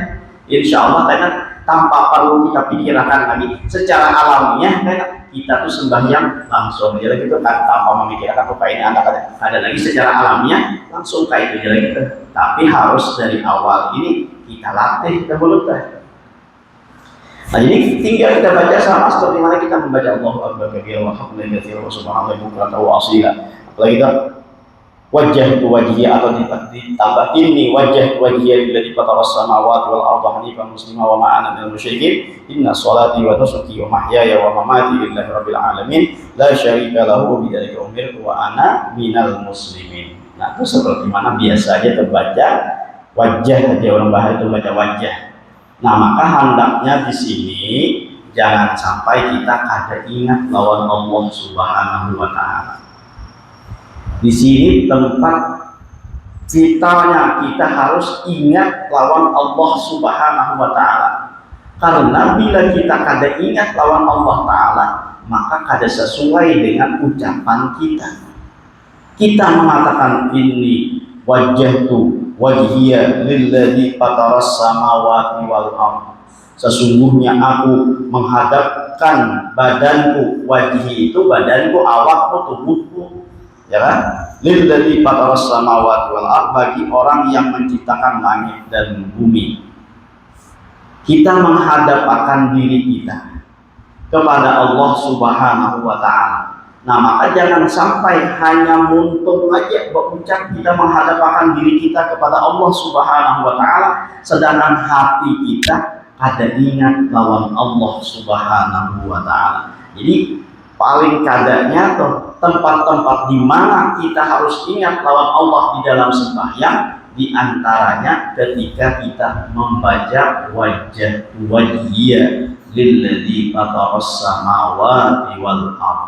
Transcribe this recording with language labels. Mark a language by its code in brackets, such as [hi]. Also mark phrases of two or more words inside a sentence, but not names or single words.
[id] Insya Allah karena tanpa perlu kita pikirkan lagi secara alamiah kan kita tuh sembahyang langsung aja gitu kan tanpa memikirkan apa ini ada lagi secara alamiah langsung kayak itu aja gitu. Tapi harus dari awal ini kita latih dahulu teh. Nah ini tinggal kita baca sama seperti mana kita membaca [ar] الله أكبر كبيرا وحمدا كثيرا وسبحان الله بكرة وأصيلا. [id] Apalagi kita wajah tu wajhi atau ditambah ini [ar] وجهت وجهي للذي فطر السماوات والأرض حنيفا مسلما وما أنا من المشركين إن صلاتي ونسكي ومحياي ومماتي لله رب العالمين لا شريك له وبذلك أمرت وأنا من المسلمين. [id] Nah itu seperti mana biasanya terbaca wajah saja, orang bahasa itu baca wajah. Nah maka hendaknya di sini jangan sampai kita kada ingat lawan [ar] الله سبحانه وتعالى. [id] Di sini tempat kita harus ingat lawan [ar] الله سبحانه وتعالى. [id] Karena bila kita kada ingat lawan [ar] الله تعالى, [id] maka kada sesuai dengan ucapan kita. Kita mengatakan ini [ar] وجهت وجهي للذي فطر السماوات والأرض. [id] Sesungguhnya aku menghadapkan badanku, wajhi itu badanku, awakku, tubuhku, ya kan? [ar] للذي فطر السماوات والأرض, [id] bagi orang yang menciptakan langit dan bumi. Kita menghadapkan diri kita kepada [ar] الله سبحانه وتعالى. [id] Nah maka jangan sampai hanya muntung aja berucap kita menghadapkan diri kita kepada [ar] الله سبحانه وتعالى, [id] sedangkan hati kita ada ingat lawan [ar] الله سبحانه وتعالى. [id] Jadi paling kadanya tuh tempat-tempat di mana kita harus ingat lawan Allah di dalam sembahyang, di antaranya ketika kita membaca [ar] وجهت وجهي للذي فطر السماوات والأرض.